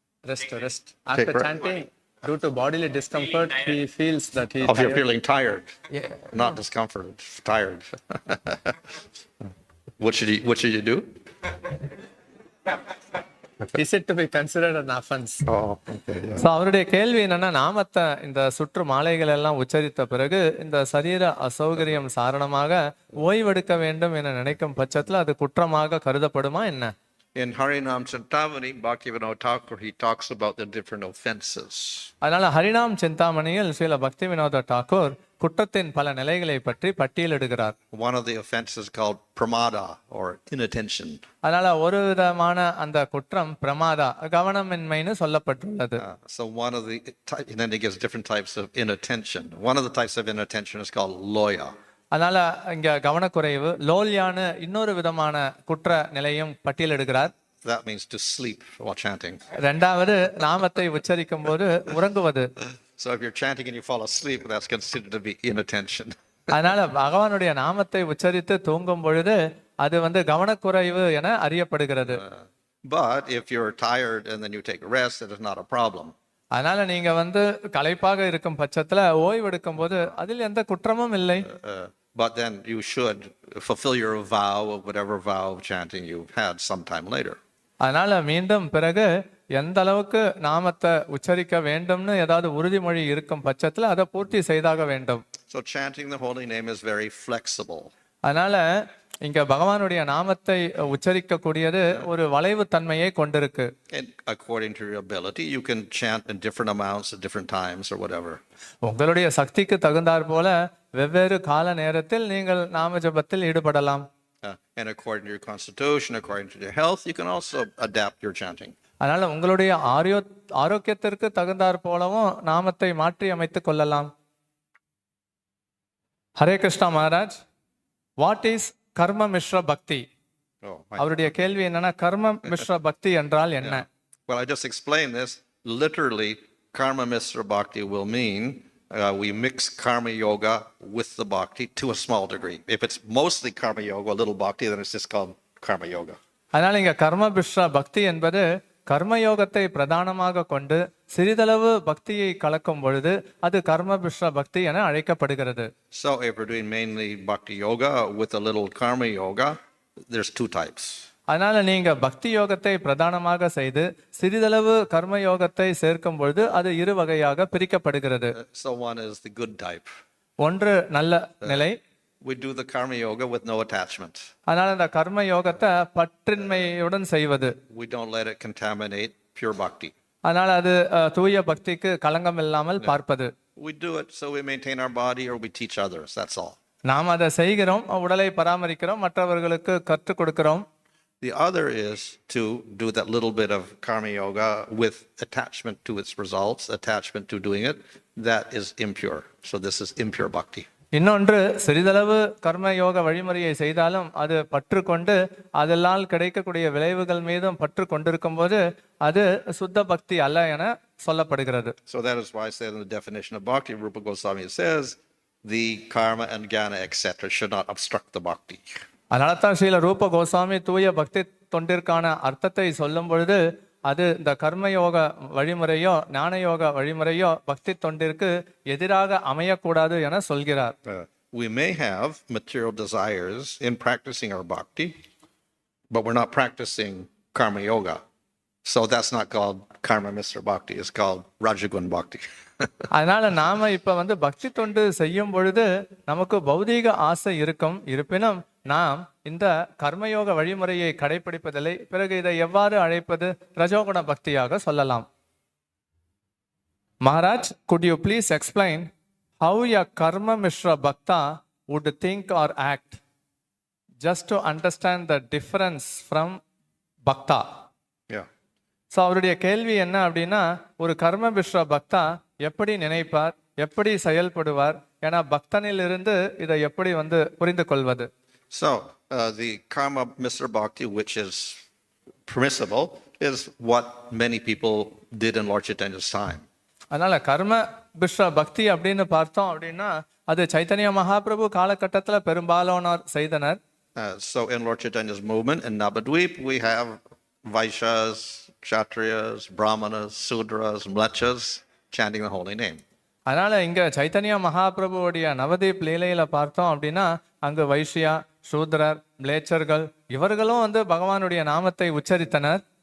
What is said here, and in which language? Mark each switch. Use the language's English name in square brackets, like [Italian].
[English] Rest. After chanting, due to bodily discomfort, he feels that he is You're feeling tired. Yeah. Not discomfort, tired. What should you do? Is it to be considered an offense? Oh, okay. Yeah. [Tamil] So அவருடைய கேள்வி என்னன்னா, நாமத்தை இந்த சுற்று மாலைகள் எல்லாம் உச்சரித்த பிறகு இந்த சரீர அசௌகரியம் காரணமாக ஓய்வெடுக்க வேண்டும் என நினைக்கும் பட்சத்துல அது குற்றமாக கருதப்படுமா என்ன? [English] In Harinam Chintamani, Bhaktivinoda Thakur, he talks about the different offenses. [Tamil] அதனால ஹரிநாம் சிந்தாமணியில் ஸ்ரீல பக்தி வினோத டாக்கூர் குற்றத்தின் பல நிலைகளை பற்றி பட்டியலிடுகிறார். [English] One of the offenses called pramada or inattention. [Tamil] அதனால ஒரு விதமான அந்த குற்றம் பிரமாதா, கவனமின்மைன்னு சொல்லப்பட்டுள்ளது. [English] So one of the, and then he gives different types of inattention. One of the types of inattention is called loya. [Tamil] அதனால இங்க கவனக்குறைவு, லோல்யான்னு இன்னொரு விதமான குற்ற நிலையும் பட்டியலிடுகிறார். [English] That means to sleep while chanting. [Tamil] இரண்டாவது நாமத்தை உச்சரிக்கும் போது உறங்குவது. [English] So if you're chanting and you fall asleep, that's considered to be inattention. [Tamil] அதனால பகவானுடைய நாமத்தை உச்சரித்து தூங்கும் பொழுது அது கவனக்குறைவு என அறியப்படுகிறது. [English] But if you're tired and then you take a rest, it is not a problem. [Tamil] அதனால நீங்க களைப்பாக இருக்கும் பட்சத்துல ஓய்வெடுக்கும் போது அதில் எந்த குற்றமும் இல்லை. [English] but then you should fulfill your vow of whatever vow of chanting you've had sometime later. [Tamil] அதனால மீண்டும் பிறகு எந்த அளவுக்கு நாமத்தை உச்சரிக்க வேண்டும்னு ஏதாவது உறுதிமொழி இருக்கும் பட்சத்துல அதை பூர்த்தி செய்தாக வேண்டும். [English] So chanting the holy name is very flexible. [Tamil] அதனால இங்க பகவானுடைய நாமத்தை உச்சரிக்க கூடியது ஒரு வளைவு தன்மையை கொண்டிருக்கு. [English] And according to your ability, you can chant in different amounts at different times or whatever. [Tamil] உங்களுடைய சக்திக்கு தகுந்தாற் போல வெவ்வேறு கால நேரத்தில் நீங்கள் நாம ஜபத்தில் ஈடுபடலாம். [English] And according to your constitution, according to your health, you can also adapt your chanting. [Tamil] அதனால உங்களுடைய ஆரோக்கியத்திற்கு தகுந்தாற் போலவும் நாமத்தை மாற்றி அமைத்துக் கொள்ளலாம். [English] Hare Krishna Maharaj, what is karma mishra bhakti? [Tamil] அவருடைய கேள்வி என்னன்னா, கர்ம மிஸ்ர பக்தி என்றால் என்ன? [English] Well, I just explained this. Literally, karma misra bhakti will mean we mix karma yoga with the bhakti to a small degree. If it's mostly karma yoga, a little bhakti, then it's just called karma yoga. [Tamil] அதனால இங்க கர்ம மிஸ்ர பக்தி என்பது கர்மயோகத்தை பிரதானமாக கொண்டு சிறிதளவு பக்தியை கலக்கும் பொழுது அது கர்ம மிஸ்ர பக்தி என அழைக்கப்படுகிறது. [English] So if we're doing mainly bhakti yoga with a little karma yoga, there's two types. [Tamil] அதனால நீங்க பக்தி யோகத்தை பிரதானமாக செய்து சிறிதளவு கர்ம யோகத்தை சேர்க்கும் பொழுது அது இரு வகையாக பிரிக்கப்படுகிறது. [English] So one is the good type. [Tamil] ஒன்று நல்ல நிலை. [English] We do the karma yoga with no attachment. [Tamil] அதனால இந்த கர்ம யோகத்தை பற்றின்மையுடன் செய்வது. [English] We don't let it contaminate pure bhakti. [Tamil] அதனால அது தூய பக்திக்கு களங்கம் இல்லாமல் பார்ப்பது. [English] We do it so we maintain our body or we teach others. That's all. [Tamil] நாம் அதை செய்கிறோம், உடலை பராமரிக்கிறோம், மற்றவர்களுக்கு கற்றுக் கொடுக்கிறோம். [English] The other is to do that little bit of karma yoga with attachment to its results, attachment to doing it. That is impure. So this is impure bhakti. [Tamil] இன்னொன்று, சிறிதளவு கர்ம யோக வழிமுறையை செய்தாலும் அது பற்று கொண்டு அதனால் கிடைக்கக்கூடிய விளைவுகள் மீதும் பற்று கொண்டிருக்கும் போது அது சுத்த பக்தி அல்ல என சொல்லப்படுகிறது. [English] So that is why I said in the definition of bhakti, Rupa Goswami says, the karma and jnana, etc. should not obstruct the bhakti. [Tamil] அதனால தான் ஸ்ரீல ரூப கோஸ்வாமி தூய பக்தி தொண்டிற்கான அர்த்தத்தை சொல்லும் பொழுது அது இந்த கர்மயோக வழிமுறையோ ஞான யோக வழிமுறையோ பக்தி தொண்டிற்கு எதிராக அமையக்கூடாது என சொல்கிறார். [English] We may have material desires in practicing our bhakti, but we're not practicing karma yoga. So that's not called karma misra bhakti, it's called rajagun bhakti. [Tamil] அதனால நாம இப்ப பக்தி தொண்டு செய்யும் பொழுது நமக்கு பௌதீக ஆசை இருக்கும், இருப்பினும் நாம் இந்த கர்மயோக வழிமுறையை கடைபிடிப்பதில்லை. பிறகு இதை எவ்வாறு அழைப்பது? ரஜோகுண பக்தியாக சொல்லலாம். [English] Maharaj, could you please explain how a karma mishra bhakta would think or act, just to understand the difference from bhakta? Yeah. [Tamil] So அவருடைய கேள்வி என்ன அப்படின்னா, ஒரு கர்ம மிஸ்ர பக்தா எப்படி நினைப்பார், எப்படி செயல்படுவார், ஏன்னா பக்தனிலிருந்து இதை எப்படி புரிந்து கொள்வது? [English] So the karma misra bhakti, which is permissible, is what many people did in Lord Chaitanya's time. [Tamil] அதனால கர்ம மிஸ்ர பக்தி அப்படின்னு பார்த்தோம் அப்படின்னா அது சைத்தன்ய மகாபிரபு காலகட்டத்துல பெரும்பாலானோர் செய்தனர். [English] So in Lord Chaitanya's movement in Navadvip, we have Vaishyas, Kshatriyas, Brahmanas, Sudras, Mlechas chanting the holy name. [Tamil] அதனால இங்க சைத்தன்ய மகாபிரபுவோடைய நவதீப் லீலையில பார்த்தோம் அப்படின்னா அங்கு வைஷ்யா, சூத்ரர், மிளேச்சர்கள் இவர்களும் பகவானுடைய நாமத்தை உச்சரித்தனர்.